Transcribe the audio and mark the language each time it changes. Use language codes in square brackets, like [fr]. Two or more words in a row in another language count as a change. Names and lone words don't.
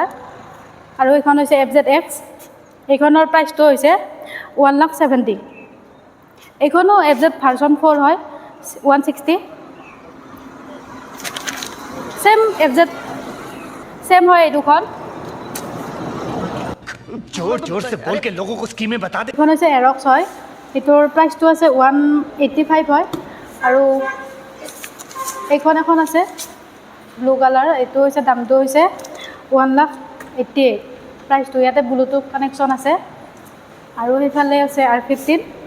[as] আৰু এইখন হৈছে FZX, এইখনৰ প্ৰাইচটো হৈছে 1,70,000। এইখনো FZ ভাৰ্চন 4 হয়, 160। ছেম FZ ছেম হয় এই দুখন। [hi] जोर जोर से बोल के लोगों को स्कीमें बता दे। [as] এইখন হৈছে এৰক্স হয়, এইটোৰ প্ৰাইচটো আছে 185 হয়। আৰু এইখন এখন আছে [en] blue colour, [as] এইটো হৈছে দামটো হৈছে 1,88,000 প্ৰাইচটো। ইয়াতে [en] Bluetooth connection [as] আছে। আৰু সেইফালে আছে R15।